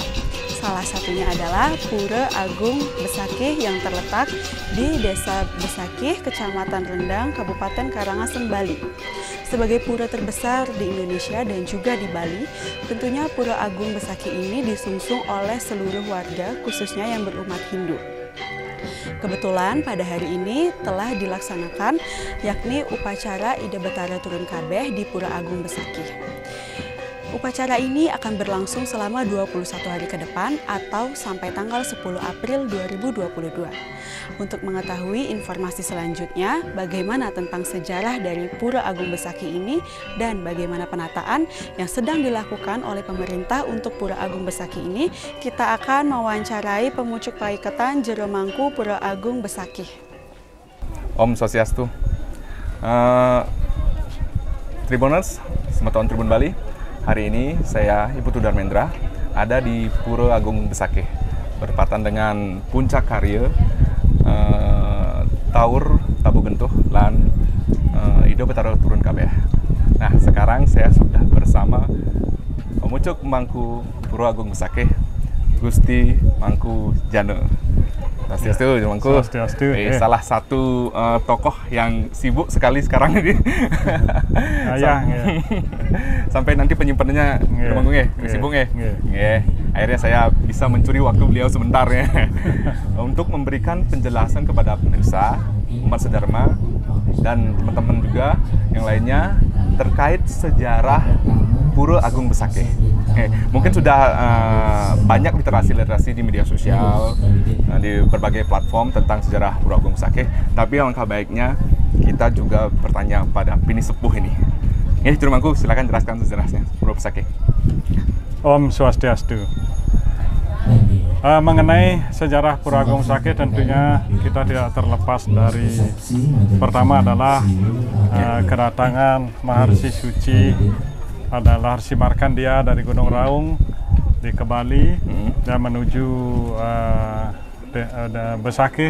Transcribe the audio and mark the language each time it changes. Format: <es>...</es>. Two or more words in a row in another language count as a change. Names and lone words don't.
<id>Salah satunya adalah Pura Agung Besakih yang terletak di Desa Besakih, Kecamatan Rendang, Kabupaten Karangasem, Bali. Sebagai pura terbesar di Indonesia dan juga di Bali, tentunya Pura Agung Besakih ini disungsung oleh seluruh warga, khususnya yang berumat Hindu. Kebetulan pada hari ini telah dilaksanakan yakni upacara Ida Betara Turun Kabeh di Pura Agung Besakih. Upacara ini akan berlangsung selama 21 hari ke depan atau sampai tanggal 10 April 2022. Untuk mengetahui informasi selanjutnya, bagaimana tentang sejarah dari Pura Agung Besakih ini dan bagaimana penataan yang sedang dilakukan oleh pemerintah untuk Pura Agung Besakih ini, kita akan mewawancarai pemucuk Paiketan Jero Mangku Pura Agung Besakih. Om Swastiastu. Tribuners, Sematawan Tribun Bali. Hari ini saya Iputu Darmendra ada di Pura Agung Besakih, bertepatan dengan puncak karya Taur Tabu Gentuh lan Ida Betara Turun Kabeh. Nah, sekarang saya sudah bersama pemucuk Mangku Pura Agung Besakih, Gusti Mangku Jana. Swastiastu, Mangku. Swastiastu. Salah satu tokoh yang sibuk sekali sekarang ini. Sampai nanti penyimpanannya Mangku sibuk Akhirnya saya bisa mencuri waktu beliau sebentar ya. Untuk memberikan penjelasan kepada pemirsa, umat sedharma dan teman-teman juga yang lainnya terkait sejarah Pura Agung Besakih. Mungkin sudah banyak literasi di media sosial, di berbagai platform tentang sejarah Pura Agung Besakih. Tapi alangkah baiknya kita juga bertanya pada Pini Sepuh ini. Juru Mangku, silakan jelaskan sejarahnya Pura Besakih. Om Swastiastu. Mengenai sejarah Pura Agung Besakih, tentunya kita tidak terlepas dari pertama adalah kedatangan Maharsi Suci adalah Rsi Markandia dari Gunung Raung ke Bali dan menuju Besakih.</id>